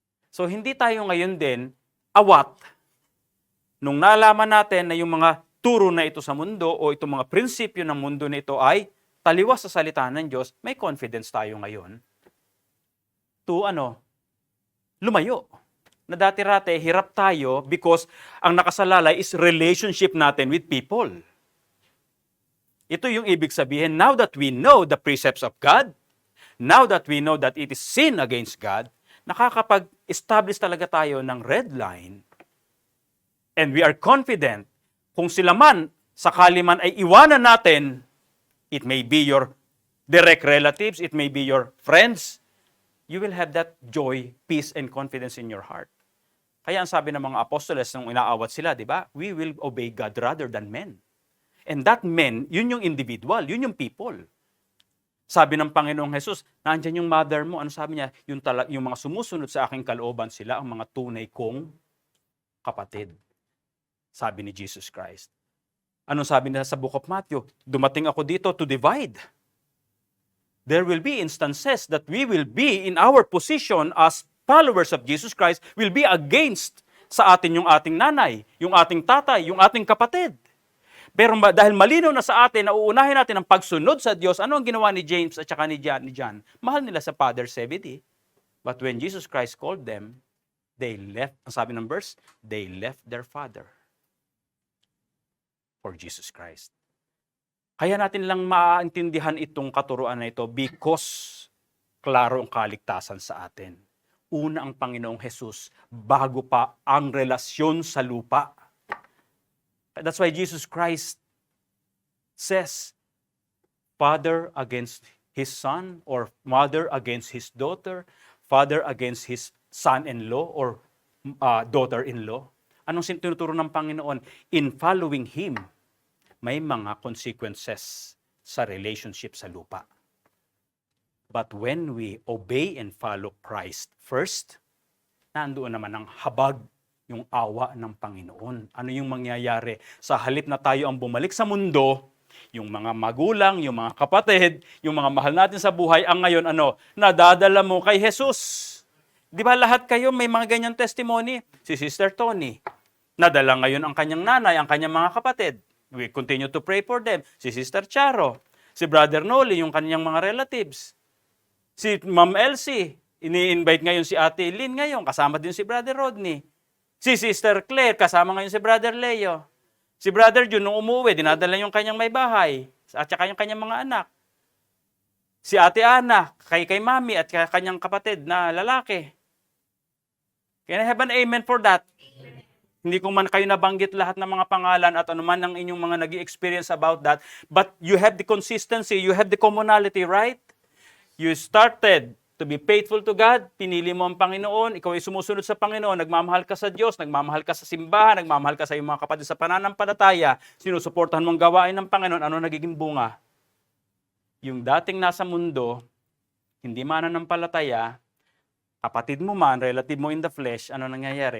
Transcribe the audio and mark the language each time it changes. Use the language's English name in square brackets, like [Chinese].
[Filipino] So hindi tayo ngayon din awat nung nalaman natin na yung mga turo na ito sa mundo o itong mga prinsipyo ng mundo na ito ay taliwas sa salita ng Diyos, may confidence tayo ngayon to lumayo. Na dati-rate, hirap tayo because ang nakasalalay is relationship natin with people. Ito yung ibig sabihin, [English] now that we know the precepts of God, now that we know that it is sin against God, nakakapag-establish talaga tayo ng red line, and we are confident, [Filipino] kung sila man, sakali man ay iwanan natin, [English] it may be your direct relatives, it may be your friends, you will have that joy, peace, and confidence in your heart. [Filipino] Kaya ang sabi ng mga apostoles nung inaawat sila, di ba? [English] We will obey God rather than men. And that men, [Filipino] yun yung individual, yun yung people. Sabi ng Panginoong Jesus, nandyan yung mother mo. Ano sabi niya? Yung mga sumusunod sa aking kalooban, sila ang mga tunay kong kapatid. Sabi ni Jesus Christ. Anong sabi nila sa Book of Matthew? Dumating ako dito [English] to divide. There will be instances that we will be in our position as followers of Jesus Christ will be against [Filipino] sa atin yung ating nanay, yung ating tatay, yung ating kapatid. Pero dahil malinaw na sa atin na uunahin natin ang pagsunod sa Diyos, ano ang ginawa ni James at saka ni John? Mahal nila sa Father Zebedee. [English] But when Jesus Christ called them, they left, [Filipino] ang sabi ng verse, [English] they left their father for Jesus Christ. [Filipino] Kaya natin lang maintindihan itong katuruan na ito because klaro ang kaligtasan sa atin. Una ang Panginoong Jesus bago pa ang relasyon sa lupa. [English] That's why Jesus Christ says, father against his son or mother against his daughter, father against his son-in-law or daughter-in-law. [Filipino] Anong tinuturo ng Panginoon? [English] In following Him, [Filipino] may mga consequences sa relationship sa lupa. [English] But when we obey and follow Christ first, [Filipino] nandoon naman ang habag, yung awa ng Panginoon. Ano yung mangyayari? Sa halip na tayo ang bumalik sa mundo, Yung mga magulang, yung mga kapatid, yung mga mahal natin sa buhay, ang ngayon nadadala mo kay Jesus. Di ba lahat kayo may mga ganyang testimony? Si Sister Tony, nadala ngayon ang kanyang nanay, ang kanyang mga kapatid. [English] We continue to pray for them. [Filipino] Si Sister Charo, si Brother Noli, yung kanyang mga relatives. Si Ma'am Elsie, ini-invite ngayon si Ate Lynn ngayon, kasama din si Brother Rodney. Si Sister Claire, kasama ngayon si Brother Leo. Si Brother Jun, nung umuwi, dinadala yung kanyang may bahay, at saka yung kanyang mga anak. Si Ate Ana, kay Mami, at kanyang kapatid na lalaki. [English] Can I have an amen for that? [Filipino] Hindi ko man kayo nabanggit lahat ng mga pangalan at anuman ang inyong mga nag-experience about that. [English] But you have the consistency, you have the commonality, right? You started to be faithful to God, [Filipino] pinili mo ang Panginoon, ikaw ay sumusunod sa Panginoon, nagmamahal ka sa Diyos, nagmamahal ka sa simbahan, nagmamahal ka sa iyong mga kapatid sa pananampalataya, sinusuportahan mong gawain ng Panginoon, ano nagiging bunga? Yung dating nasa mundo, hindi mananampalataya, kapatid mo man, relative mo in the flesh, ano nangyayari?